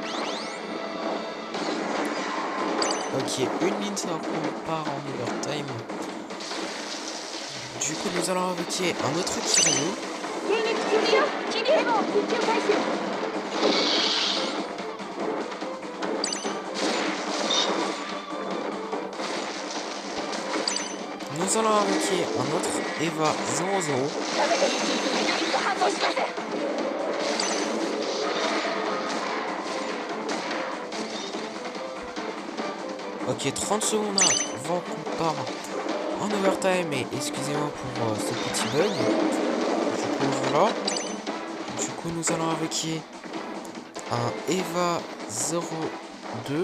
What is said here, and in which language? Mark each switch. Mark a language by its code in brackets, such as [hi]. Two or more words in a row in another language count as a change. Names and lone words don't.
[fr] Ok, une ligne ça part en overtime. Du coup, nous allons invoquer un autre Kiryu. [ja] 迎撃中止よデモ復旧開始 [fr] Nous allons invoquer un autre Eva 00. [ja] ダメですメカニック反応しません [fr] Ok, 30 secondes avant qu'on part en overtime. Et excusez-moi pour ce petit bug. Du coup, voilà. Du coup, nous allons invoquer un Eva 02.